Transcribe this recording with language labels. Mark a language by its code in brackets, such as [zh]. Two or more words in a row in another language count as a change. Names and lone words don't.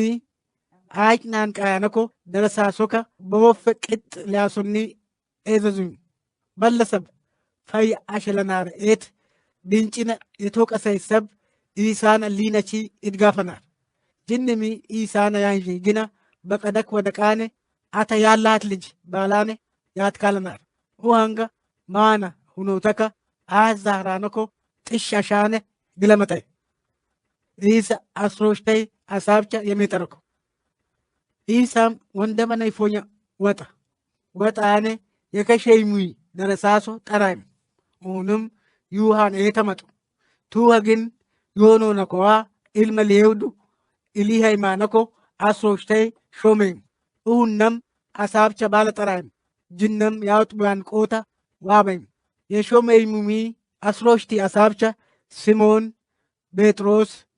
[har] አይቅናን ቃያነኮ ደረሳሶከ በወፈ ቅጥ ሊያሱኒ ኤዘዙኝ በለሰብ ፈይ አሸለናር ኤት ድንጭነ የተወቀሰይ ሰብ ኢሳነ ሊነቺ ይድጋፈናል ጅንሚ ኢሳነ ያንጂ ግና በቀደክ ወደቃኔ አተ ያላት ልጅ ባላኔ ያትካለናር ሁሃንጋ ማና ሁኖተከ አዛራነኮ ጥሻሻነ ግለመጠይ ኢሳ አስሮሽተይ አሳብቻ የሚጠረኩ ኢሳም ወንደመነ ይፎኛ ወጣ ወጣኔ የከሸይሙይ ደረሳሶ ጠራይም ሁንም ዩሃን የተመጡ ቱወ ግን ዮኖ ነኮዋ ኢልመ ሊሄውዱ ኢሊሃይማነኮ አስሮሽተይ ሾሜም እሁነም አሳብቻ ባለ ጠራይም ጅነም ያውጥቡያን ቆታ ዋበይም የሾሜይሙሚ አስሮሽቲ አሳብቻ ሲሞን ጴጥሮስ